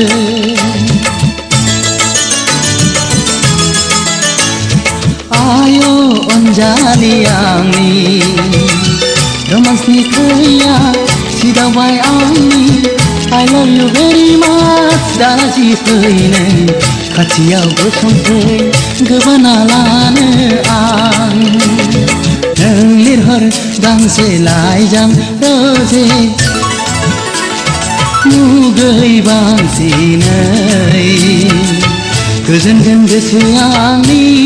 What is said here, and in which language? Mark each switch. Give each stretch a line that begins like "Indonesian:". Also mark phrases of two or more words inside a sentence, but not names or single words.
Bodo: आयो अनजालि आंनि रोमान्सनि खैया सिदावबाय आंनि
English: I love you very much
Bodo: दालाजि फै नों खाथियाव गसंफै गोबाना लानो आं नों लिरहर गांसे लाइजां रोजे मुगै बांसिनै गोजोनगोन गोसोआ आंनि